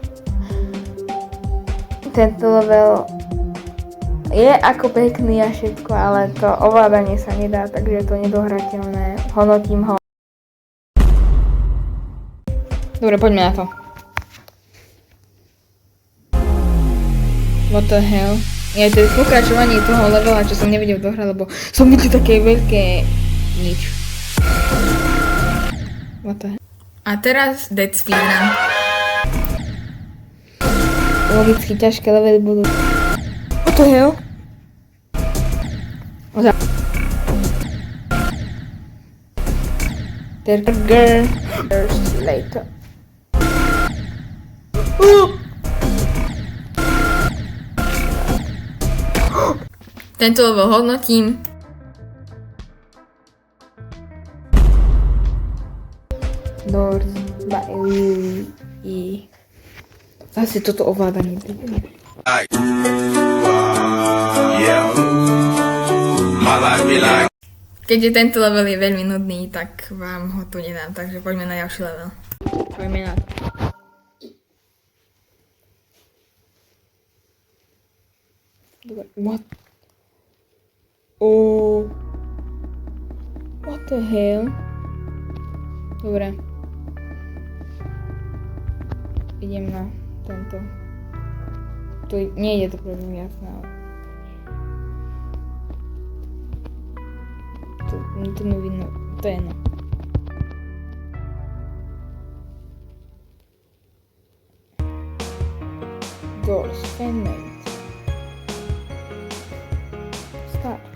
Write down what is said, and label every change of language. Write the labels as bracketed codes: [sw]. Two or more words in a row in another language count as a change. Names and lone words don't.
[sk] Tento level je ako pekný a všetko, ale to ovládanie sa nedá, takže je to nedohrateľné. Hodnotím ho. Dobre, poďme na to. [en] What the hell? [sk] Je to pokračovanie toho levela, čo som nevedel dohrať, lebo som videl také veľké nič. [en] What the hell? [sk] A teraz Dead Speedrun. Logicky ťažké levely budú. [en] What the hell? Girl. Later. [sk] Tento level hodnotím. Doors by Lily. Zase toto ovládanie. Keďže tento level je veľmi nudný, tak vám ho tu nedám, takže poďme na ďalší level. Poďme na to. Dobre, [en] what? Oh. What the hell? [sk] Dobre. Idem na tento. Tu nie je to pre mňa jasné, ale... Tu mi vidno, to je no. Doors, Pennant. Start.